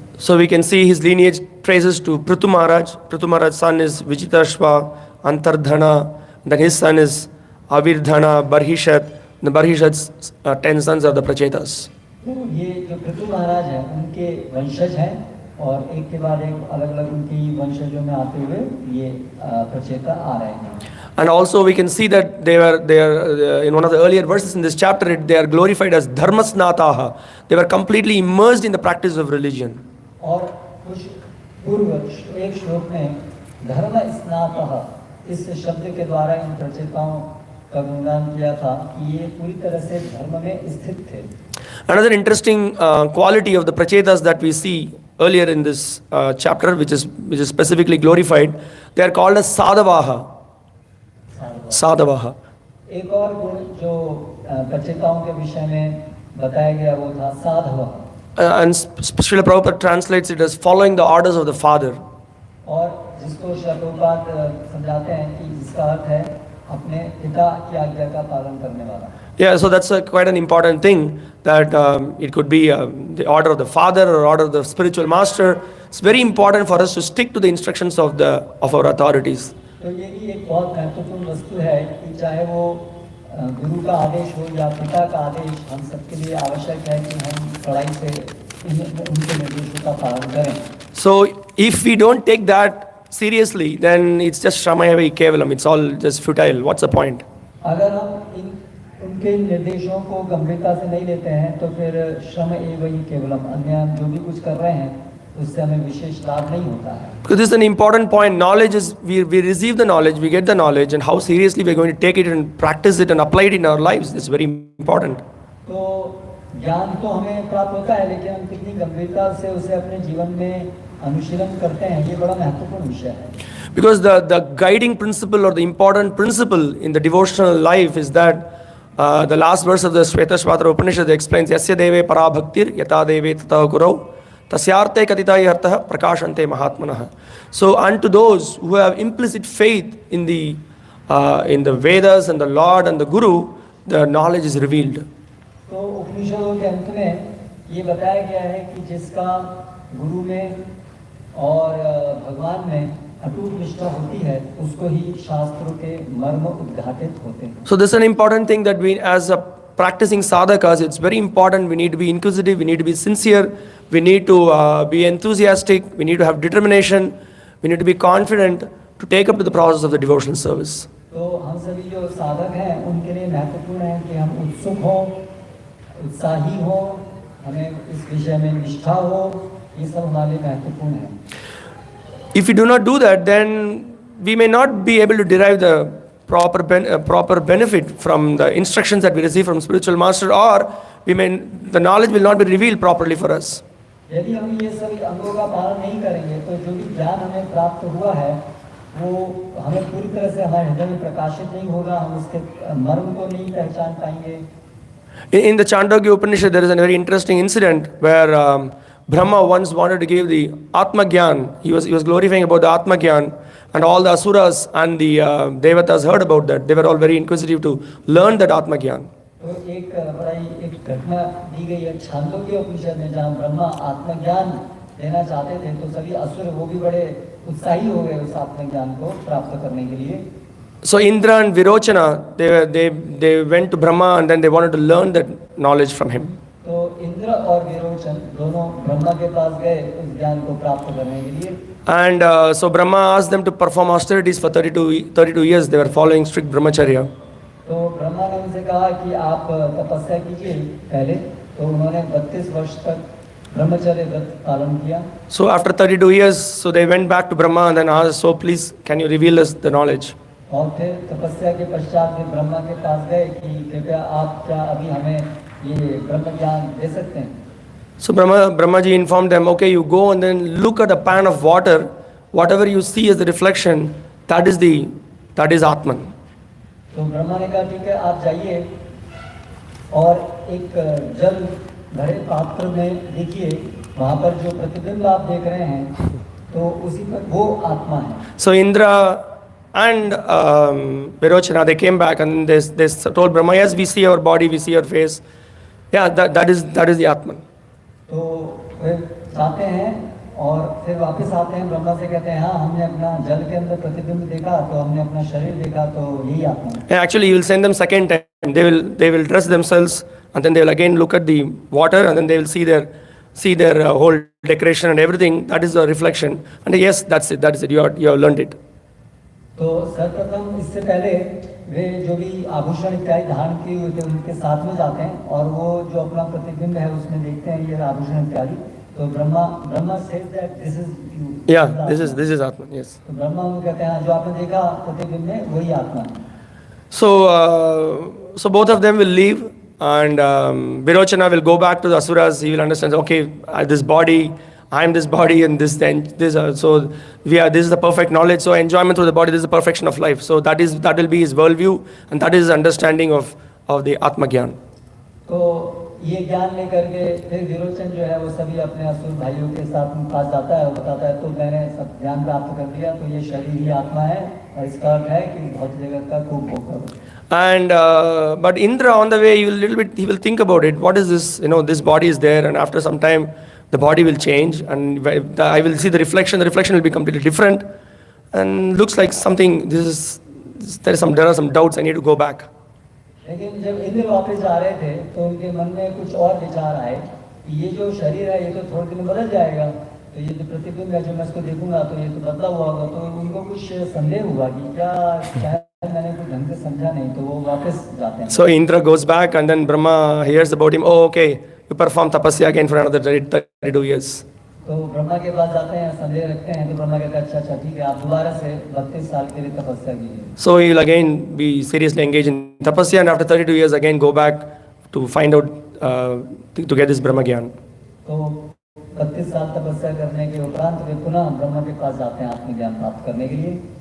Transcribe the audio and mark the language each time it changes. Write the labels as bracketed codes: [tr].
[en] So we can see his lineage traces to Prithu Maharaj. Prithu Maharaj's son is Vichitashva, Antardhana. Then his son is Avirdhana, Barhishat. The Barhishat's 10 sons are the Prachetas. [hi] तो ये जो पृथु महाराज हैं उनके वंशज हैं और एक के बाद एक अलग-अलग उनकी वंशजों में आते हुए ये प्रचेता आ रहे हैं. [en] And also we can see that they are in one of the earlier verses in this chapter, they are glorified as Dharmasnataha. They were completely immersed in the practice of religion. [hi] और कुछ पूर्व एक श्लोक में धर्म स्नातः इस शब्द के द्वारा इन प्रचेताओं का गुणगान किया था कि ये पूरी तरह से धर्म में स्थित थे. [en] Another interesting quality of the prachetas that we see earlier in this chapter, which is specifically glorified, they are called as sadhavaha. Sadhavaha. [hi] एक और गुण जो प्रचेताओं के विषय में बताया गया वो था साधवः. [en] And Srila Prabhupada translates it as following the orders of the Father. [hi] और जिसको श्रील प्रभुपाद समझाते हैं कि जिसका अर्थ है अपने पिता की आज्ञा का पालन करने वाला. [en] Yeah, so that's quite an important thing, that it could be the order of the Father or order of the spiritual master. It's very important for us to stick to the instructions of our authorities. [hi] तो ये भी एक बहुत महत्वपूर्ण वस्तु है कि चाहे वो गुरु का आदेश हो या पिता का आदेश, हम सबके लिए आवश्यक है कि हम कड़ाई से उनके निर्देशों का पालन करें. [en] So if we don't take that seriously, then it's just [sa] Shramayave Kevalam. [en] It's all just futile. What's the point? [hi] अगर हम उनके निर्देशों को गंभीरता से नहीं लेते हैं तो फिर [sa] श्रम एव ही केवलम, [hi] अन्य हम जो भी कुछ कर रहे हैं उससे हमें विशेष लाभ नहीं होता है. [en] Because this is an important point. Knowledge is, we receive the knowledge, we get the knowledge, and how seriously we're going to take it and practice it and apply it in our lives is very important. [hi] तो ज्ञान तो हमें प्राप्त होता है, लेकिन हम कितनी गंभीरता से उसे अपने जीवन में अनुशीलन करते हैं, ये बड़ा महत्वपूर्ण विषय है. [en] Because the guiding principle or the important principle in the devotional life is that the last verse of the Shvetashvatara Upanishad explains, [sa] Yasya deve para bhaktir yata deve tata kurau tasyarte katitayi artah prakashante mahatmanah. [en] So unto those who have implicit faith in the Vedas and the Lord and the Guru, the knowledge is revealed. [hi] तो उपनिषदों के अंत में ये बताया गया है कि जिसका गुरु में और भगवान में अटूट निष्ठा होती है उसको ही शास्त्रों के मर्म उद्घाटित होते हैं. [en] So this is an important thing that we, as a practicing sadhakas, it's very important. We need to be inquisitive, we need to be sincere, we need to be enthusiastic, we need to have determination, we need to be confident to take up to the process of the devotional service. [hi] तो हम सभी जो साधक हैं उनके लिए महत्वपूर्ण है कि हम उत्सुक हों, उत्साही हों, हमें इस विषय में निष्ठा हो, ये सब हमारे लिए महत्वपूर्ण है. [en] If we do not do that, then we may not be able to derive the proper benefit from the instructions that we receive from spiritual master, or the knowledge will not be revealed properly for us. [hi] यदि हम ये सभी अंगों का पालन नहीं करेंगे तो जो भी ज्ञान हमें प्राप्त हुआ है वो हमें पूरी तरह से हमारे हृदय में प्रकाशित नहीं होगा, हम उसके मर्म को नहीं पहचान पाएंगे. [en] In the Chandogya Upanishad, there is a very interesting incident where Brahma once wanted to give the Atma Gyan. He was glorifying about the Atma Gyan, and all the Asuras and the Devatas heard about that. They were all very inquisitive to learn that Atma Gyan. [hi] तो एक घटना दी गई है छांदोग्य उपनिषद में जहाँ ब्रह्मा आत्मज्ञान लेना चाहते थे तो सभी असुर वो भी बड़े उत्साही हो गए उस आत्मज्ञान को प्राप्त करने के लिए. [en] So Indra and Virochana, they went to Brahma and then they wanted to learn that knowledge from him. [hi] तो इंद्र और विरोचन दोनों ब्रह्मा के पास गए उस ज्ञान को प्राप्त करने के लिए. [en] And so Brahma asked them to perform austerities for 32 years. They were following strict brahmacharya. [hi] तो ब्रह्मा ने उनसे कहा कि आप तपस्या कीजिए पहले. तो उन्होंने 32 वर्ष तक ब्रह्मचर्य व्रत पालन किया. [en] So after 32 years, so they went back to Brahma and then asked, so please, can you reveal us the knowledge? [hi] और फिर तपस्या के पश्चात वे ब्रह्मा के पास गए कि कृपया आप क्या अभी हमें ये ब्रह्म ज्ञान दे सकते हैं. [en] So Brahmaji informed them, okay, you go and then look at a pan of water. Whatever you see as the reflection, that is Atman. [hi] तो ब्रह्मा ने कहा ठीक है आप जाइए और एक जल भरे पात्र में देखिए, वहाँ पर जो प्रतिबिंब आप देख रहे हैं तो उसी पर वो आत्मा है. [en] So Indra and Virochana, they came back and they told Brahma, yes, we see our body, we see our face. Yeah, that is the Atman. [hi] तो वे जाते हैं और फिर वापस आते हैं, ब्रह्मा से कहते हैं हाँ हमने अपना जल के अंदर प्रतिबिंब देखा, तो हमने अपना शरीर देखा, तो यही आत्मा है. [en] Actually, you will send them second time. They will dress themselves and then they will again look at the water and then they will see their whole decoration and everything. That is the reflection. And yes, that's it. You have learned it. [hi] तो सर्वप्रथम इससे पहले वे जो भी आभूषण इत्यादि धारण किए हुए थे उनके साथ में जाते हैं और वो जो अपना प्रतिबिंब है उसमें देखते हैं ये आभूषण इत्यादि, [en] तो Brahma says that this is you. Yeah, this is Atman, yes. [hi] तो ब्रह्मा उनको कहते हैं जो आपने देखा प्रतिबिंब में वही आत्मा है. [en] So both of them will leave, and Virochana will go back to the asuras. He will understand, okay, this body, I am this body, and this then this. So this is the perfect knowledge. So enjoyment through the body, this is the perfection of life. So that will be his worldview, and that is his understanding of the Atma Gyan. [hi] तो ये ज्ञान लेकर के फिर विरोचन जो है वो सभी अपने असुर भाइयों के साथ पास जाता है और बताता है तो मैंने सब ज्ञान प्राप्त कर लिया, तो ये शरीर ही आत्मा है और इसका अर्थ है कि भौतिक जगत का खूब भोग करो. [en] And but Indra on the way he will think about it. What is this? This body is there, and after some time the body will change, and I will see the reflection. The reflection will be completely different, and looks like something. There are some doubts. I need to go back. [hi] लेकिन जब इंद्र वापस जा रहे थे तो उनके मन में कुछ और विचार आए कि ये जो शरीर है ये तो थोड़े दिन में बदल जाएगा, तो ये जो प्रतिबिंब है जो मैं इसको देखूंगा तो ये तो बदला हुआ होगा. तो उनको कुछ संदेह हुआ कि क्या मैंने कुछ ढंग से समझा नहीं, तो वो वापस जाते हैं. [en] So Indra goes back, and then Brahma hears about him. Oh, okay, you perform tapasya again for another 32 years. [hi] तो ब्रह्मा के पास जाते हैं, संदेह रखते हैं, तो ब्रह्मा कहता है अच्छा ठीक है, आप दोबारा से 32 साल के लिए तपस्या कीजिए. [en] So he will again be seriously engaged in tapasya, and after 32 years again go back to find out to get this Brahma Gyan. [hi] तो 32 साल तपस्या करने के उपरांत वे पुनः ब्रह्मा के पास जाते हैं आत्मज्ञान प्राप्त करने के लिए.